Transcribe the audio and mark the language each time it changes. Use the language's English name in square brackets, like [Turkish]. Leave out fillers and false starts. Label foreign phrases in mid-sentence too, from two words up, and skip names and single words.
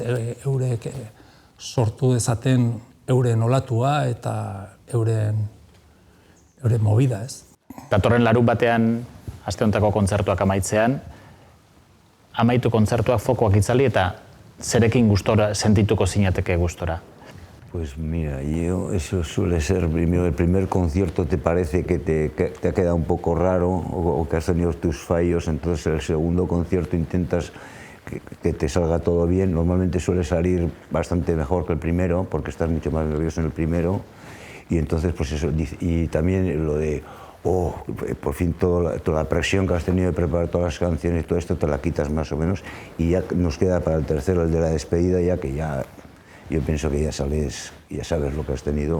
[Basque] Eurek sortu dezaten euren olatua eta euren movida, ez? Datorren larun batean, aste hontako kontzertuak amaitzean, amaitu kontzertuak fokoak itzali eta zerekin gustora, sentituko zinateke gustora? [Spanish] Pues mira, eso suele ser, primero, el primer concierto te parece que te ha quedado un poco raro o que has tenido tus fallos, entonces el segundo concierto intentas que te salga todo bien. Normalmente suele salir bastante mejor que el primero, porque estás mucho más nervioso en el primero, y entonces pues eso, y también lo de por fin toda la presión que has tenido de preparar todas las canciones y todo esto te la quitas más o menos, y ya nos queda para el tercero, el de la despedida, ya que yo pienso que ya sales y ya sabes lo que has tenido.